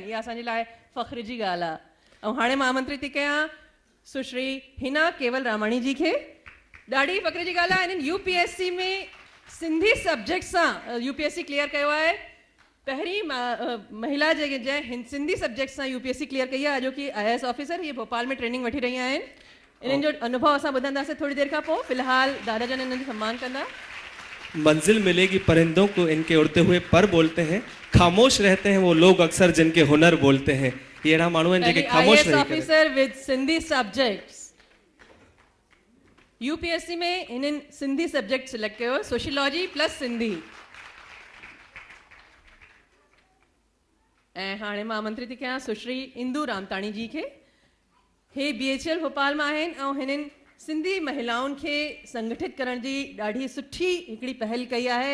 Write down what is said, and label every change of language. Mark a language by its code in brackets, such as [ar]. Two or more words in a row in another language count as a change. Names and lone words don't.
[sd] इहा असांजे लाइ फ़ख्र जी ॻाल्हि आहे। ऐं हाणे मां आमंत्रित थी कयां सुश्री हिना केवल रामाणी जी खे। ॾाढी फ़ख्र जी ॻाल्हि आहे, इन्हनि UPSC में सिंधी सब्जेक्ट सां UPSC क्लियर कयो आहे। पहिरीं महिला जंहिं सिंधी सब्जेक्ट सां UPSC क्लियर कई आहे, जो कि IAS ऑफिसर। ये भोपाल में ट्रेनिंग वठी रही आहिनि। इन्हनि जो अनुभव असां ॿुधंदासीं थोड़ी देर खां पोइ। फ़िलहाल दादा जन इन्हनि जो सम्मान कंदा। [hi] मंजिल मिलेगी परिंदों को इनके उड़ते हुए पर बोलते हैं, खामोश रहते हैं वो लोग अक्सर जिनके हुनर बोलते हैं। [sd] ये अहिड़ा माण्हू आहिनि जेके ख़ामोश रही करे। [en] IAS officer with Sindhi subjects. [sd] UPSC में इन्हनि सिंधी सब्जेक्ट सिलेक्ट कयो, [en] sociology plus Sindhi. [sd] ऐं हाणे मां आमंत्रित थी कयां सुश्री इंदू रामताणी जी खे। हे BHL भोपाल मां आहिनि ऐं हिननि सिंधी महिलाउनि खे संगठित करण जी ॾाढी सुठी हिकिड़ी पहल कई आहे।